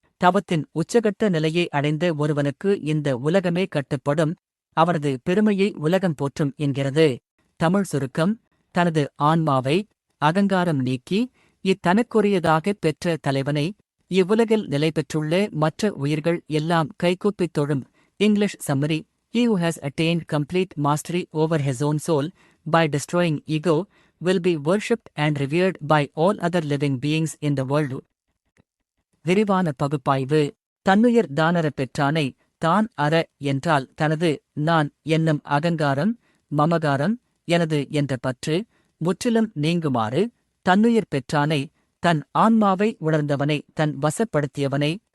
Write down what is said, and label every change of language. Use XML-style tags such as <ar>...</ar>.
<ta>தவத்தின் உச்சகட்ட நிலையை அடைந்த ஒருவனுக்கு இந்த உலகமே கட்டுப்படும், அவனது பெருமையை உலகம் போற்றும் என்கிறது. தமிழ் சுருக்கம். தனது ஆன்மாவை அகங்காரம் நீக்கி இத்தனக்குரியதாகப் பெற்ற தலைவனை இவ்வுலகில் நிலைபெற்றுள்ள மற்ற உயிர்கள் எல்லாம் கைகூப்பித் தொழும்.</ta> <en>English summary. He who has attained complete mastery over his own soul, by destroying ego, will be worshipped and revered by all other living beings in the world.</en> <ta>விரிவான பகுப்பாய்வு. தன்னுயிர் தானறப் பெற்றானை தான் அற என்றால் தனது நான் என்னும் அகங்காரம், மமகாரம், எனது என்ற பற்று முற்றிலும் நீங்குமாறு, தன்னுயிர் பெற்றானை, தன் ஆன்மாவை உணர்ந்தவனை, தன் வசப்படுத்தியவனை,</ta>